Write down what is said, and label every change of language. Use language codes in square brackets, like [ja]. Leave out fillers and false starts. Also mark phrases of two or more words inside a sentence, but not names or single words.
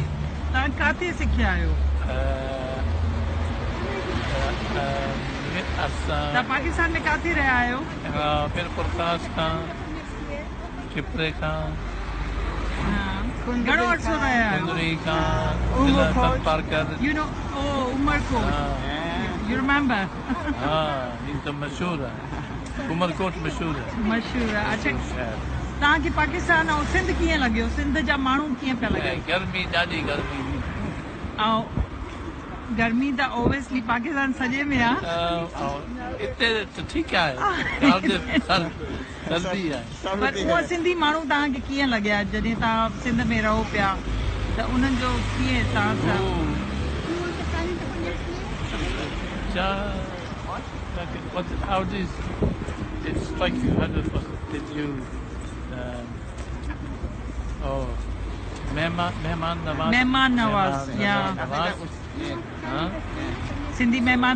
[sd] तव्हां किथे सिखिया आहियो? तव्हां पाकिस्तान में किथे रहिया आहियो? प्रकाश खां चिपरे खां घणो अर्सो रहिया आहियो? कुंदरी खां पारकर [en] you know oh Umarkot you remember? [sd] हा ही त मशहूरु आहे उमरकोट मशहूरु आहे मशहूरु आहे। अच्छा तव्हांखे पाकिस्तान ऐं सिंध कीअं लॻियो? सिंध जा माण्हू कीअं पिया लॻे? गर्मी ॾाढी गर्मी ऐं गर्मी त ओबियसली पाकिस्तान सॼे में आहे। हिते त ठीकु आहे सर्दी आहे पर उहे सिंधी माण्हू तव्हांखे कीअं लॻिया जॾहिं तव्हां सिंध में रहो पिया त उन्हनि जो कीअं तव्हां सां? [en] It's like you had did you [sd] مهمان نواز مهمان نواز, yeah. Huh? सिंधी महिमान